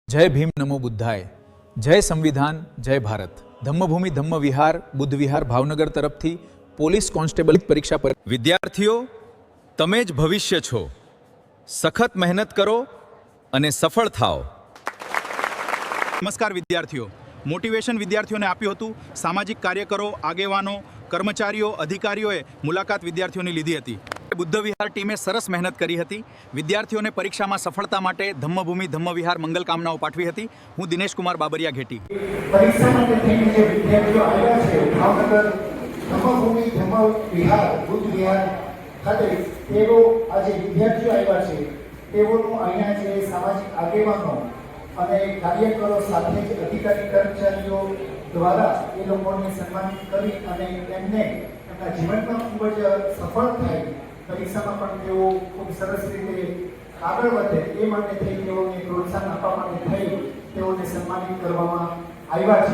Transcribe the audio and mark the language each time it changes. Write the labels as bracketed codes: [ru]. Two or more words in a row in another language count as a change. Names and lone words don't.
[gu] જય ભીમ નમો બુદ્ધાય જય સંવિધાન જય ભારત ધમ્મભૂમિ ધમ્મ વિહાર બુદ્ધ વિહાર ભાવનગર તરફથી [en] police constable [gu] પરીક્ષા પર વિદ્યાર્થીઓ તમે જ ભવિષ્ય છો। સખત મહેનત કરો અને સફળ થાઓ। નમસ્કાર વિદ્યાર્થીઓ, મોટિવેશન વિદ્યાર્થીઓને આપ્યું હતું। સામાજિક કાર્યકરો, આગેવાનો, કર્મચારીઓ, અધિકારીઓએ મુલાકાત વિદ્યાર્થીઓની લીધી હતી। બુદ્ધ વિહાર ટીમે સરસ મહેનત કરી હતી। વિદ્યાર્થીઓને પરીક્ષામાં સફળતા માટે ધમ્મભૂમિ ધમ્મ વિહાર મંગલ કામનાઓ પાઠવી હતી। હું દિનેશ કુમાર બાબરિયા ઘેટી। परीक्षा માટે થઈને જે વિદ્યાર્થીઓ આવ્યા છે ભાવનગર ધમ્મભૂમિ ધમ્મ વિહાર બુદ્ધ વિહાર ખાતે તેઓ આજે વિદ્યાર્થીઓ આવ્યા છે તેઓનું અહીંયા જે સામાજિક આગેવાનો અને કાર્યકરો સાથે જ અધિકારી કર્મચારીઓ દ્વારા એ લોકોને સન્માનિત કરી અને એમને એમના જીવનમાં ખૂબ જ સફળ થાય, પરીક્ષામાં પણ તેઓ ખૂબ સરસ રીતે આગળ વધે એ માટે થઈ તેઓને પ્રોત્સાહન આપવા માટે થઈ તેઓને સન્માનિત કરવામાં આવ્યા છે।